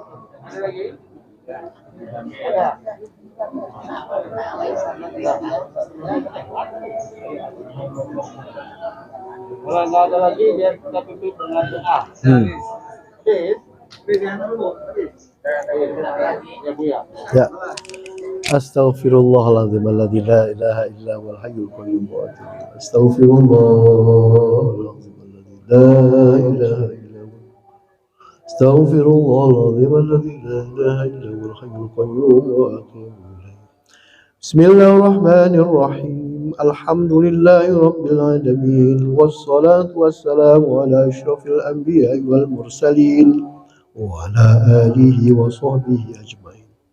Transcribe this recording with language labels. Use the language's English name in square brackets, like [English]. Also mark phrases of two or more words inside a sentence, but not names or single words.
[Indonesian] Kalau nggak ada lagi biar kita tutup dengan doa. Ya. [Arabic] أستغفر الله العظيم الذي لا إله إلا هو الحي القيوم وأتوب إليه. أستغفر الله العظيم الذي لا إله إلا هو. أستغفر الله العظيم الذي لا إله إلا هو الحي القيوم وأتوب إليه. بسم الله الرحمن الرحيم. الحمد لله رب العالمين. والصلاة والسلام على أشرف الأنبياء والمرسلين. وعلى آله وصحبه أجمعين.